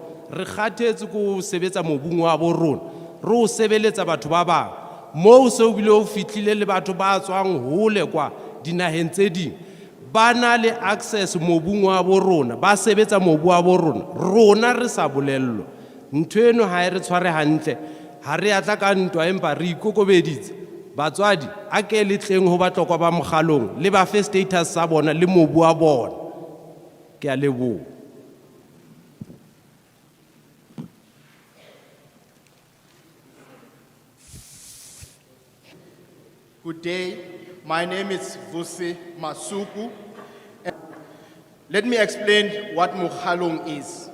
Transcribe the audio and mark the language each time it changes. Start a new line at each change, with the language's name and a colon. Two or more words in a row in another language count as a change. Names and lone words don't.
Tswana: Re kgathetse go sebetsa mobung wa bo rona re o sebeletsa batho ba bang mo se o bile o fitlile le batho ba tswang hole kwa dinaheng tse ding ba na le access mobung wa bo rona, ba sebetsa mobu wa bo rona, rona re sa bolellwa.
Southern Sotho: Ntho eno ha e re tshware hantle, ha re atla ka ntwa empa re ikokobeditse. Batswadi a ke le tleng ho batlokwa ba mokgalong le ba fe status sa bona le mobu wa bona. Ke a leboha.
English: Good day. My name is Vusi Masuku. And let me explain what Mokhalong is.